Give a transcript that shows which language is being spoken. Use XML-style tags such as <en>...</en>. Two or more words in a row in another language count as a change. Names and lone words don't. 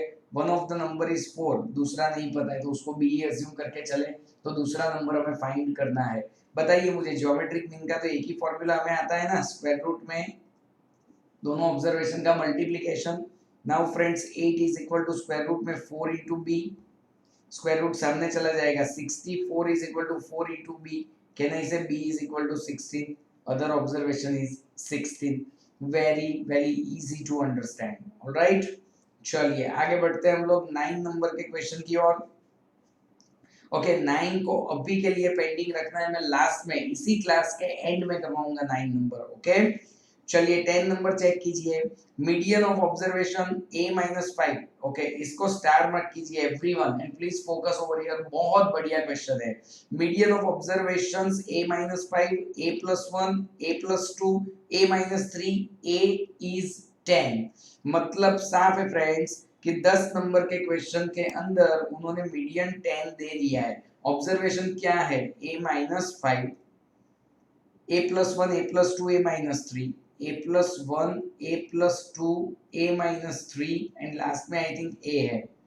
<en>one of the number is 4,</en> <hi>दूसरा नहीं पता है तो उसको</hi> <en>b assume</en> <hi>करके चले, तो दूसरा नंबर हमें फाइंड करना है. बताइए मुझे,</hi> <en>geometric mean</en> <hi>का तो एक ही फॉर्मूला हमें आता है ना,</hi> <en>square root</en> <hi>में दोनों ऑब्जर्वेशन का मल्टीप्लिकेशन.</hi> <en>now friends 8 is equal to square root में 4 into b. square root</en> <hi>सामने चला जाएगा,</hi> <en>64 is equal to 4 into b. can I say b is equal to 16. other observation is 16. very very easy to understand. ऑलराइट,</en> <hi>चलिए आगे बढ़ते हैं हम लोग 9 नंबर के क्वेश्चन की ओर. ओके 9 को अभी के लिए पेंडिंग रखना है, मैं लास्ट में इसी क्लास के एंड में करवाऊंगा 9 नंबर. ओके चलिए 10 नंबर चेक कीजिए.</hi> <en>median of observation a-5. ओके इसको star mark कीजिए everyone and please focus over here.</en> <hi>बहुत बढ़िया क्वेश्चन है.</hi> <en>median of observations a-5, a+1, a+2, a-3, a is 10.</en> <hi>मतलब साफ है फ्रेंड्स कि 10 नंबर के क्वेश्चन के अंदर उन्होंने मीडियन 10 दे दिया है. ऑब्जर्वेशन क्या है, a-5, a+1, a+2, a-3, a+1, a+2, a-3</hi> <en>and last</en> <hi>में</hi> <en>I think a</en> <hi>है.</hi>